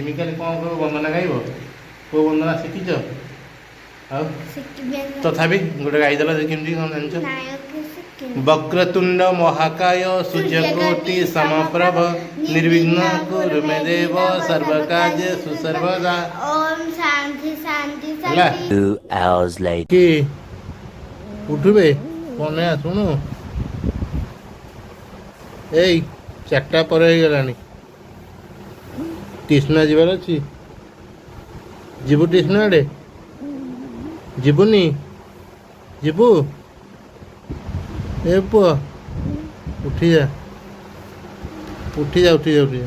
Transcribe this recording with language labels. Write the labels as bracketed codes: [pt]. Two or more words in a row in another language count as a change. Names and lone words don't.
[or] ମିକି କାଲି କ'ଣ କହିବ? ବନ୍ଦନା ଗାଇବ? କେଉଁ ବନ୍ଦନା ଶିଖିଛ? ଆଉ ତଥାପି ଗୋଟେ ଗାଇଦେଲ ଯେ, କେମିତି କ'ଣ ଜାଣିଛ? [sa] ବକ୍ରତୁଣ୍ଡ ମହାକାୟ ସୂର୍ଯ୍ୟକୋଟି ସମପ୍ରଭ ନିର୍ବିଘ୍ନ କୁରୁ ମେ ଦେବ ସର୍ବକାର୍ଯ୍ୟେ ସୁସର୍ବଦା। ओम शांति शांति [or] ହେଲା? [sa] शांति। [en] 2 hours later. [or] କି ଉଠିବେ କ'ଣ ଶୁଣୁ? ଏଇ 4ଟା ପରେ ହେଇଗଲାଣି, ଟ୍ୟୁସନ୍ ଯିବାର ଅଛି। ଯିବୁ ଟ୍ୟୁସନ୍ ଆଡ଼େ? ଯିବୁନି? ଯିବୁ? ଏ ପୁଅ ଉଠିଯା, ଉଠିଯା, ଉଠିଯା, ଉଠିଯା।